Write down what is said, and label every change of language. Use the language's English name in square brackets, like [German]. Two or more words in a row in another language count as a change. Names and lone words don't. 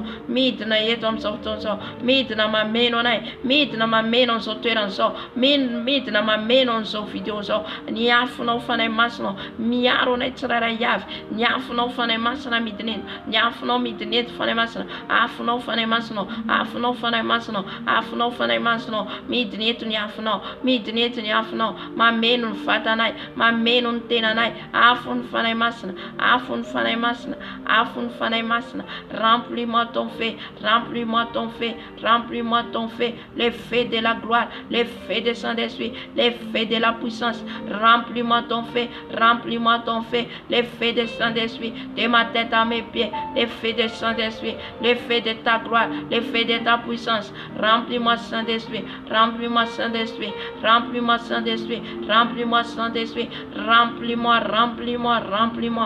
[Malagasy] midina eto amin'izao fotoana izao, midina mameno anay, midina mameno an'izao toerana izao, midina mameno an'izao vidéo izao, ny afonao fanahy masina, miaro anay tsirairay avy, ny afonao fanahy masina midineno, ny afonao midineto fanahy masina, afonao fanahy masina, afonao fanahy masina, afonao fanahy masina, midineto ny afonao, midineto ny afonao, mameno ny vatanay, mameno ny tenanay, afony fanahy masina, afony fanahy masina, afony fanahy masina, [French] remplis-moi ton feu, remplis-moi ton feu, remplis-moi ton feu, le feu de la gloire, le feu de Saint-Esprit, le feu de la puissance, remplis-moi ton feu, remplis-moi ton feu, le feu de Saint-Esprit, de ma tête à mes pieds, le feu de Saint-Esprit, le feu de ta gloire, le feu de ta puissance, remplis-moi Saint-Esprit, remplis-moi Saint-Esprit, remplis-moi Saint-Esprit, remplis-moi Saint-Esprit, remplis-moi, remplis-moi, remplis-moi,